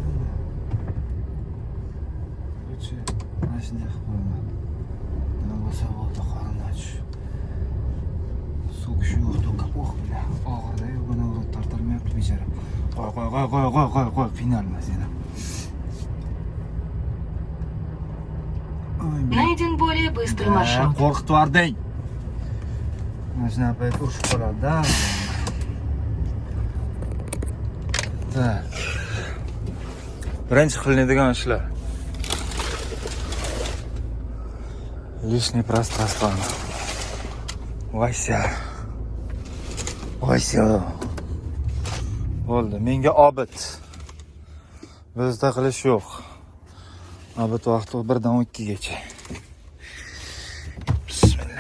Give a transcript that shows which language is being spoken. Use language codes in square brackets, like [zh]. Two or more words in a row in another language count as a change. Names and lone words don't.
[uz] Ko'cha mana shunday qilib qo'yaman. Nima bo'lsa bo'ldi, qorin och. So'kish yo'q, to'ka bilan. Og'irda-yu, buni urib tortilmayapti bechara. Qo'y, qiynalmas yana. [ru] Найден более быстрый маршрут. [uz] Qo'rqitib yubording. Mana shunaqa payt urishib qoladi-da. Birinchi qilinadigan ishlar. [ru] Лишнее пространство. [uz] Vaysa. Bo'ldi, menga obid. Bizda qilish yo'q. Obid vaqti 1 dan 2 gacha. Bismillah.